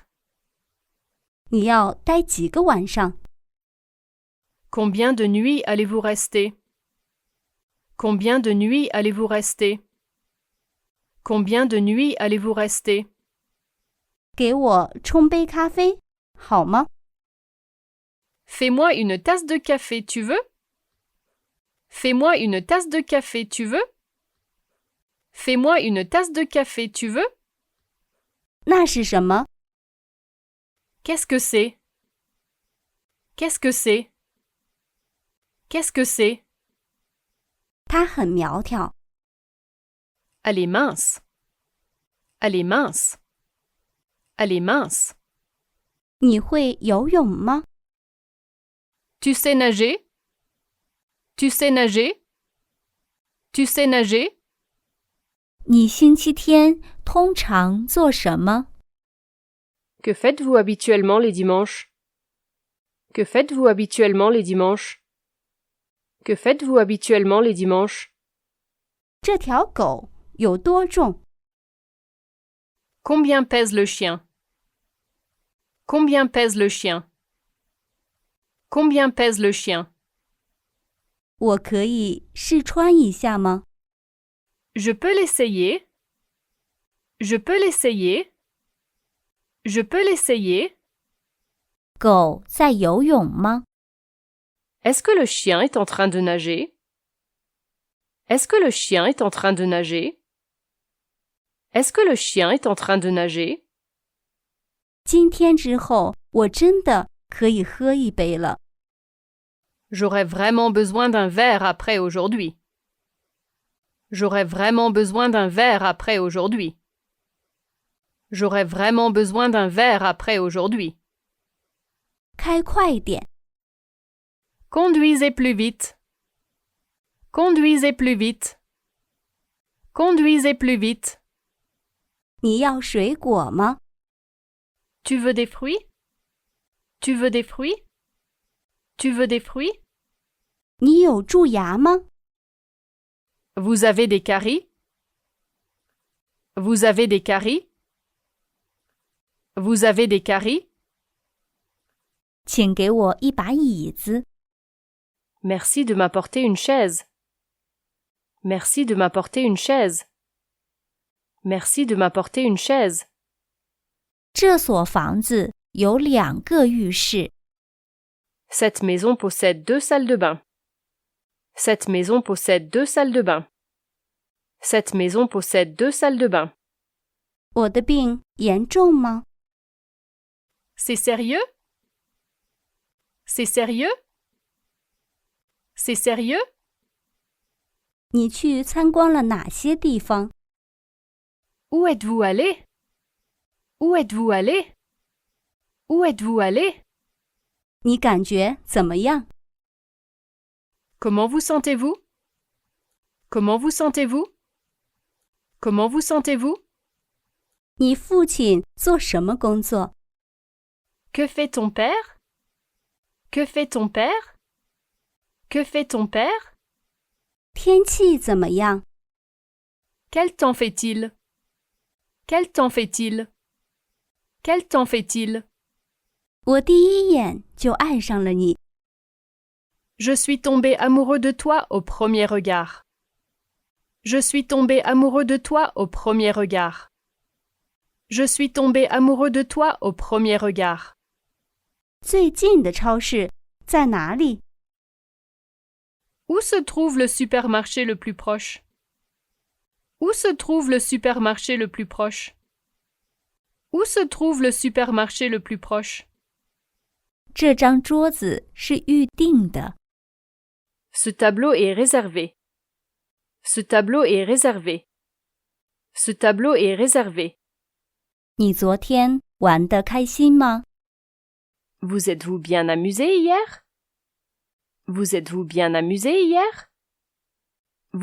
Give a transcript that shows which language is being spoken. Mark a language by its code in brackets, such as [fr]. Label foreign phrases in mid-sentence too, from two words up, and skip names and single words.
[zh] 你要待几个晚上？ [fr] Combien de nuits allez-vous rester? Combien de nuits allez-vous rester? Combien de nuits allez-vous rester? [zh] 给我冲杯咖啡，好吗？ [fr] Fais-moi une tasse de café, tu veux? Fais-moi une tasse de café, tu veux? Fais-moi une tasse de café, tu veux? [zh] 那是什么？ [fr] Qu'est-ce que c'est? Qu'est-ce que c'est? Qu'est-ce que c'est? [zh] 它很苗条。 [fr] Elle est mince. Elle est mince. Elle est mince. [zh] 你会游泳吗？ [fr] Tu sais nager? Tu sais nager? Tu sais nager? [zh] 你星期天通常做什么？ [fr] Que faites-vous habituellement les dimanches? Que faites-vous habituellement les dimanches? Que faites-vous habituellement les dimanches? [zh] 这条狗有多重？ [fr] Combien pèse le chien? Combien pèse le chien? Combien pèse le chien? [zh] 我可以试穿一下吗？ [fr] Je peux l'essayer. Je peux l'essayer. Je peux l'essayer. [zh] 狗在游泳吗？ [fr] Est-ce que le chien est en train de nager? Est-ce que le chien est en train de nager? Est-ce que le chien est en train de nager? [zh] 今天之后，我真的可以喝一杯了。 [fr] J'aurais vraiment besoin d'un verre après aujourd'hui. J'aurais vraiment besoin d'un verre après aujourd'hui. J'aurais vraiment besoin d'un verre après aujourd'hui. [zh] 开快一点， [fr] Conduisez plus vite. Conduisez plus vite. Conduisez plus vite. [zh] 你要水果吗？ [fr] Tu veux des fruits? Tu veux des fruits? Tu veux des fruits? [zh] 你有蛀牙吗？ [fr] Vous avez des caries? Vous avez des caries? Vous avez des caries? [zh] 请给我一把椅子。 [fr] Merci de m'apporter une chaise. Merci de m'apporter une chaise. Merci de m'apporter une chaise. [zh] 这所房子有2个浴室。 [fr] Cette maison possède 2 salles de bain. Cette maison possède 2 salles de bain. Cette maison possède 2 salles de bain. [zh] 我的病严重吗？ [fr] C'est sérieux? C'est sérieux? C'est sérieux? [zh] 你去参观了哪些地方？ [fr] Où êtes-vous allé? Où êtes-vous allé? Où êtes-vous allé? [zh] 你感觉怎么样？ [fr] Comment vous sentez-vous? Comment vous sentez-vous? Comment vous sentez-vous? [zh] 你父亲做什么工作？ [fr] Que fait ton père? Que fait ton père? Que fait ton père? [zh] 天气怎么样？ [fr] Quel temps fait-il? Quel temps fait-il? Quel temps fait-il? [zh] 我第一眼就爱上了你。 [fr] Je suis tombé amoureux de toi au premier regard. Je suis tombé amoureux de toi au premier regard. Je suis tombé amoureux de toi au premier regard. [zh] 最近的超市在哪里？ [fr] Où se trouve le supermarché le plus proche? Où se trouve le supermarché le plus proche? Où se trouve le supermarché le plus proche? [zh] 这张桌子是预定的。 [fr] Ce tableau est réservé. Ce tableau est réservé. Ce tableau est réservé. [zh] 你昨天玩得开心吗？ [fr] Vous êtes-vous bien amusé hier? Vous êtes-vous bien amusé hier?